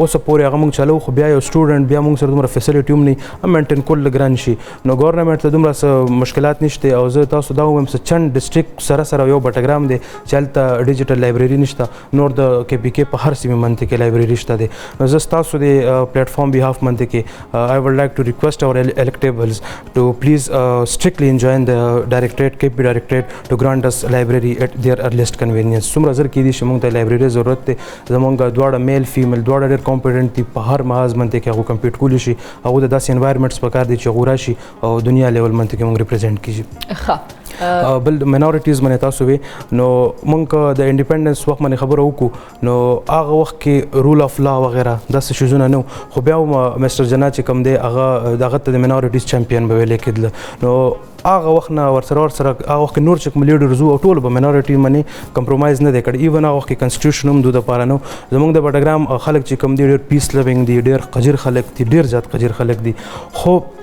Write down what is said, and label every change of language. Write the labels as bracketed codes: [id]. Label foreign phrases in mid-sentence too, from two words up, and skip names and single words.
[ps] اوسه پورې هغه موږ چلو خو بیا یو سټوډنټ بیا موږ سره دومره فیسلیټي هم نه مینټین کول ګران شي نو ګورنمنټ ته دومره څه مشکلات نشته او زه تاسو دا ووایم څه چند ډسټرکټ سره یو بټګرام دی چې هلته [en] digital library [ps] نشته نور د کې پی کې په هر سیمه منطقه کې لایبرري شته دی نو زه ستاسو د پلیټفارم بیهاف منطقه کې [en] I would like to request or electables to please strictly enjoin the directorate KP directorate to grant us library at their earliest convenience [ps] څومره زر کېدی شي موږ ته لایبرري ضرورت دی زموږ دواړه [en] male female [ps] دواړه ډېر کمپیټنټ دي په هر محاذ منطقه کې هغه کمپیټ کولی شي هغه د داسې انوایرمنټس پکار دي چې هغه راشي او دنیا لیول منطقه کې موږ ریپرزینټ کیږي بل مینورټیز باندې تاسو وی نو موږ د انډیپندنس وخت باندې خبره وکړو نو هغه وخت کې [en] rule of law [ps] وغیره داسې شیزونه نه خو بیا مستر جنا چې کوم دی هغه دغه ته د [en] minorities champion [ps] به ویل کېدل نو هغه وخت نه ورسره هغه وخت نور چې کوم لیډرز وو ټول به مینورټي باندې کمپرومایز نه دی کړی ایون هغه وخت کې کنسټیټیوشن هم دوی دپاره نه زموږ د بټګرام خلک چې کوم دي ډېر [en] peace loving [ps] دي ډېر قجر خلک دي ډېر زیات قجر خلک دي خو